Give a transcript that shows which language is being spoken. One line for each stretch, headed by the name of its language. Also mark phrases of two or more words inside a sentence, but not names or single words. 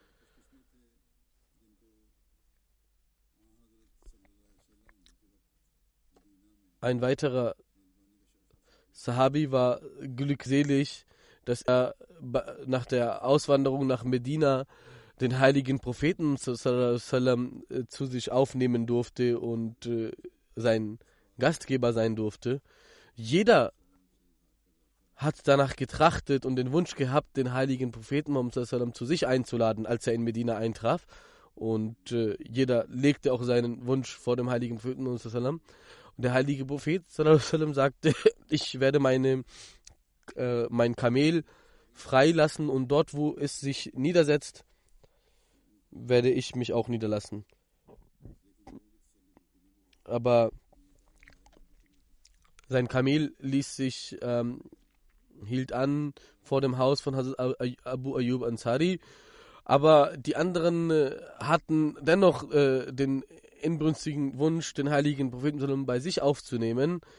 German: Ein weiterer Sahabi war glückselig, dass er nach der Auswanderung nach Medina den heiligen Propheten sallam zu sich aufnehmen durfte und sein Gastgeber sein durfte. Jeder hat danach getrachtet und den Wunsch gehabt, den heiligen Propheten Muhammad
Arabic: صلى الله عليه وسلم
German: zu sich einzuladen, als er in Medina eintraf. Und jeder legte auch seinen Wunsch vor dem heiligen Propheten Muhammad
Arabic: صلى الله عليه وسلم.
German: Und der heilige Prophet
Arabic: صلى الله عليه وسلم
German: sagte, ich werde mein Kamel freilassen und dort, wo es sich niedersetzt, werde ich mich auch niederlassen. Aber sein Kamel hielt an vor dem Haus von Hazrat Abu Ayyub Ansari, aber die anderen hatten dennoch den inbrünstigen Wunsch, den heiligen Propheten bei sich aufzunehmen